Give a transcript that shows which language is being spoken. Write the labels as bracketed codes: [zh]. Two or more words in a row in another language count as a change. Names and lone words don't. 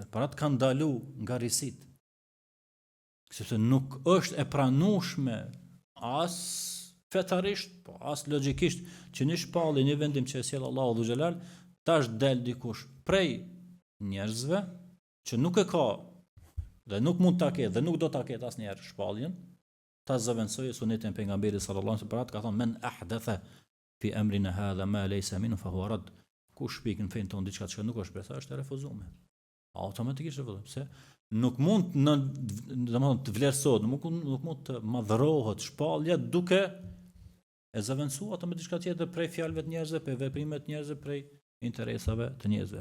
[sq] Por atë ka ndalu nga risit. Sepse nuk është e pranueshme as fetarisht, po as logjikisht që një shpallje, një vendim që e sjell Allahu xhelal, tash del dikush prej njerëzve që nuk e ka dhe nuk mund ta ketë dhe nuk do ta ketë asnjëherë shpalljen, ta zëvendësojë sunetin e pejgamberit [ar] صلى الله عليه وسلم, [sq] ka thonë [ar] من أحدث في أمرنا هذا ما ليس منه فهو رد. [sq] Kush shpik në fen ton diçka që nuk është presa, është e refuzuar. Automatikisht refuzohet, pse? Nuk mund domethënë të vlerësohet, nuk mund të madhërohet shpallja duke e zëvendësuar ato me diçka tjetër prej fjalëve të njerëzve, prej veprimeve të njerëzve, prej interesave të njerëzve.